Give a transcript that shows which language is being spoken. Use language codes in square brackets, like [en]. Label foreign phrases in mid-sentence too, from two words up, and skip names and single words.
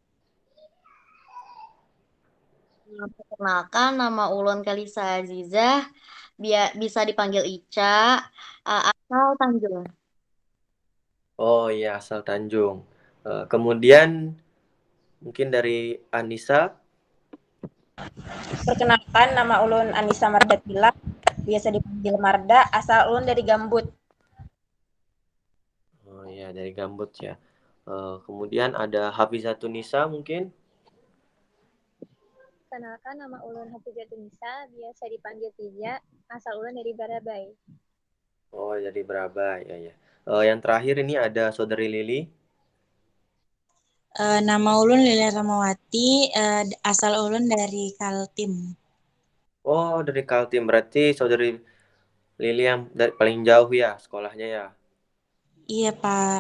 [id] Perkenalkan, nama Ulun Kalisa Azizah, bisa dipanggil Ica, asal Tanjung. Oh iya, asal Tanjung. Kemudian mungkin dari Anissa. Perkenalkan, nama ulun Anissa Mardatila, biasa dipanggil Marda, asal ulun dari Gambut. Oh iya, dari Gambut ya. Kemudian ada Hafizatunisa mungkin. Kenalkan, nama ulun Hafizatunisa, biasa dipanggil Tija, asal ulun dari Barabai. Oh, dari Brabai ya ya. Yang terakhir ini ada Saudari Lili. Nama ulun Lili Ramawati, asal ulun dari Kaltim. Oh, dari Kaltim. Berarti Saudari Lili yang paling jauh ya sekolahnya ya. Iya, Pak.